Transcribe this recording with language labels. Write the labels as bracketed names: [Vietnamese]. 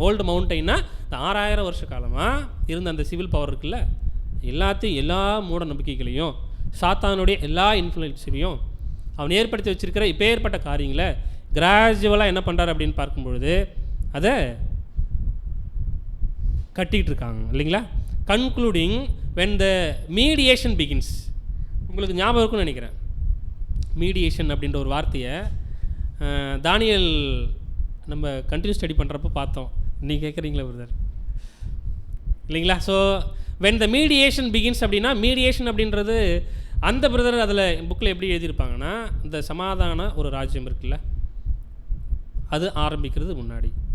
[Tamil] Old மவுண்டைன்னா இந்த 6000 வருஷ காலமாக இருந்த அந்த சிவில் பவர் இருக்குல்ல, எல்லாத்தையும் எல்லா மூட நம்பிக்கைகளையும் சாத்தானுடைய எல்லா இன்ஃப்ளூயன்ஸையும் அவன் ஏற்படுத்தி வச்சிருக்கிற இப்போ ஏற்பட்ட காரியங்களை கிராஜுவலாக என்ன பண்ணுறாரு அப்படின்னு பார்க்கும்பொழுது அதை கட்டிகிட்டு இருக்காங்க இல்லைங்களா? [English] Concluding when the mediation begins. [Tamil] உங்களுக்கு ஞாபகம் இருக்குன்னு நினைக்கிறேன், மீடியேஷன் அப்படின்ற ஒரு வார்த்தையை தானியல் நம்ம கண்டினியூ ஸ்டடி பண்ணுறப்போ பார்த்தோம். நீங்கள் கேட்குறீங்களா பிரதர்? இல்லைங்களா? So when the mediation begins அப்படின்னா, மீடியேஷன் அப்படின்றது அந்த பிரதர் அதில் புக்கில் எப்படி எழுதியிருப்பாங்கன்னா, இந்த சமாதான ஒரு ராஜ்யம் இருக்குல்ல, அது ஆரம்பிக்கிறது முன்னாடி.